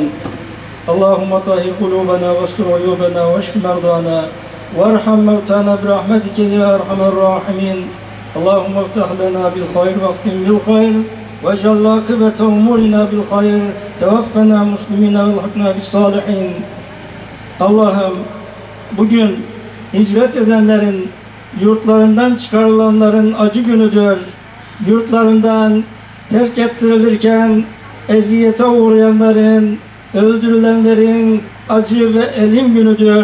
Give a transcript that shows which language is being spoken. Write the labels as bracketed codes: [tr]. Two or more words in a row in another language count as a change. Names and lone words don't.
[ar] اللهم طهر قلوبنا واستر عيوبنا واشف مرضانا وارحم موتانا برحمتك يا أرحم الراحمين. اللهم افتح لنا بالخير واختم بالخير واجعل عاقبة أمورنا بالخير توفنا مسلمين والحقنا بالصالحين. [tr] Allah'ım bugün hicret edenlerin, yurtlarından çıkarılanların acı günüdür. Yurtlarından terk ettirilirken eziyete uğrayanların, öldürülenlerin acı ve elim günüdür.